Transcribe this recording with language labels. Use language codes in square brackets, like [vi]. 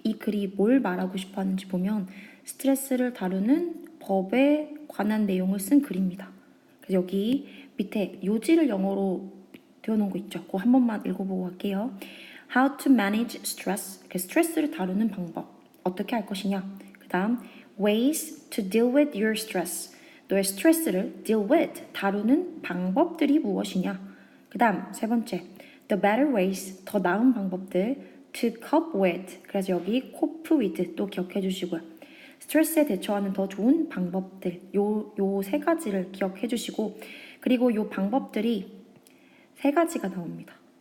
[ko] 이 글이 뭘 말하고 싶어 하는지 보면 스트레스를 다루는 법에 관한 내용을 쓴 글입니다. 그래서 여기 밑에 요지를 영어로 되어놓은 거 있죠. 그거 한 번만 읽어보고 갈게요. [en] How to manage stress. [ko] 스트레스를 다루는 방법. 어떻게 할 것이냐. 그 다음 [en] ways to deal with your stress. [ko] 너의 스트레스를 [en] deal with, [ko] 다루는 방법들이 무엇이냐. 그 다음 세 번째 [en] the better ways, [ko] 더 나은 방법들 [en] to cope with. [ko] 그래서 여기 [en] cope with [ko] 또 기억해 주시고요. 스트레스에 대처하는 더 좋은 방법들, 요 세 가지를 기억해 주시고, 그리고 요 방법들이 세 가지가 나옵니다.